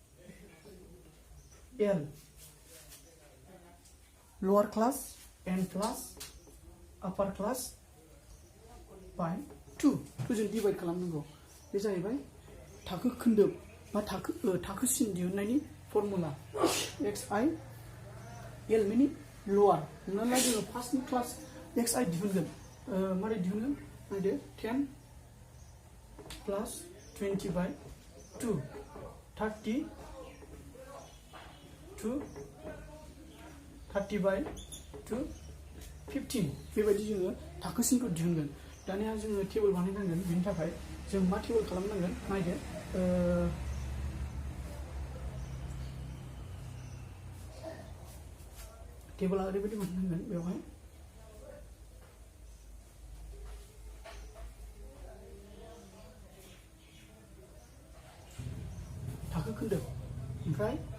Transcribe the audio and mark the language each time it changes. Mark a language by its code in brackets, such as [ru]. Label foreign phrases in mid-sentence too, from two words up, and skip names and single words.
[en] l lower class n plus upper class by 2 जों [brx] डिवाइड खालामनांगौ बे जाहैबाय थाखो खोन्दोब बा थाखोसिम दिहुननायनि फर्मुला xi l मिनि लोअर हमना ला जोङो फार्स्टनि क्लास xi दिहुनगोन मारै दिहुनगोन नायदो 10 प्लस 20 by 2 30 by 2 15 बेबायदि जोङो थाखोसिमखौ दिहुनगोन दानिया जोङो टेबोल बानायनांगोन बेनि थाखाय जों मा टेबोल खालामनांगोन नायदो टेबोला ओरैबायदि मोननांगोन बेवहाय थाखो खोन्दोब ओमफ्राय